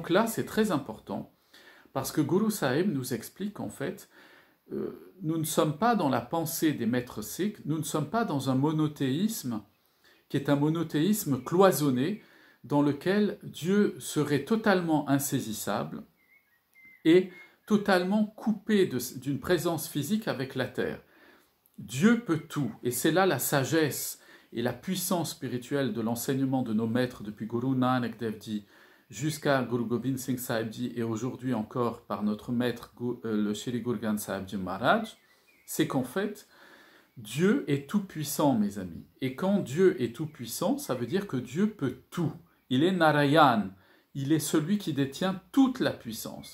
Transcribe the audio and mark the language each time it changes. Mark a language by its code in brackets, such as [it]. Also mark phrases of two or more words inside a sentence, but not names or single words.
[fr] Et donc là, c'est très important, Parce que Guru Sahib nous explique en fait, nous ne sommes pas dans la pensée des maîtres sikhs, nous ne sommes pas dans un monothéisme qui est un monothéisme cloisonné dans lequel Dieu serait totalement insaisissable et totalement coupé d'une présence physique avec la terre. Dieu peut tout, et c'est là la sagesse et la puissance spirituelle de l'enseignement de nos maîtres depuis Guru Nanak Dev Ji jusqu'à Guru Gobind Singh Sahib Ji et aujourd'hui encore par notre maître le Shri Guru Granth Sahib Ji Maharaj, c'est qu'en fait, Dieu est tout-puissant, mes amis. Et quand Dieu est tout-puissant, ça veut dire que Dieu peut tout. Il est Narayan, il est celui qui détient toute la puissance.